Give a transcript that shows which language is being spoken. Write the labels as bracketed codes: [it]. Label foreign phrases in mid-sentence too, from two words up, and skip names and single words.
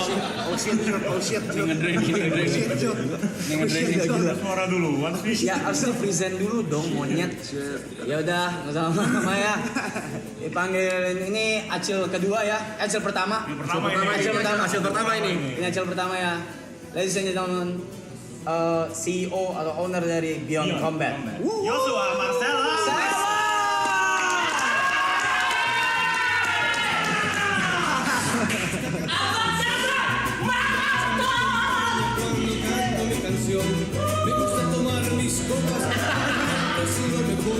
[en] Oh shit. [id] Suara duluan sih. ya harusnya present dulu dong monyet. Ya udah nggak usah lama-lama ya. Dipanggil ini Acil kedua ya. Acil pertama. Acil pertama ini. Ini Acil pertama ya. [en] Ladies and gentlemen, [id] CEO atau owner dari Beyond Combat. Joshua Marcella. [es] Me gusta tomar mis copas, así lo mejor.